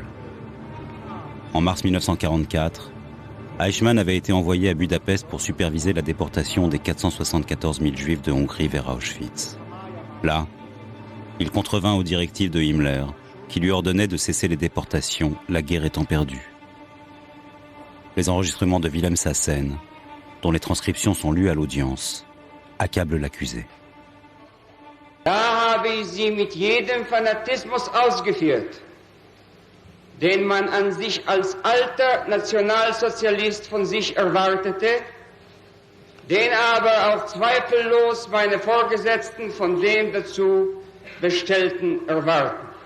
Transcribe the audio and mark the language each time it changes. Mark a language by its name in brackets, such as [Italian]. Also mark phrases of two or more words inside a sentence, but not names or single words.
[French] En mars 1944, Eichmann avait été envoyé à Budapest pour superviser la déportation des 474 000 juifs de Hongrie vers Auschwitz. Là, il contrevint aux directives de Himmler, qui lui ordonnait de cesser les déportations, la guerre étant perdue. Les enregistrements de Wilhelm Sassen, dont les transcriptions sont lues à l'audience, accablent l'accusé. [German] Da habe ich sie mit jedem Fanatismus ausgeführt, den man an sich als alter Nationalsozialist von sich erwartete, den aber auch zweifellos meine Vorgesetzten von dem dazu Bestellten erwarten.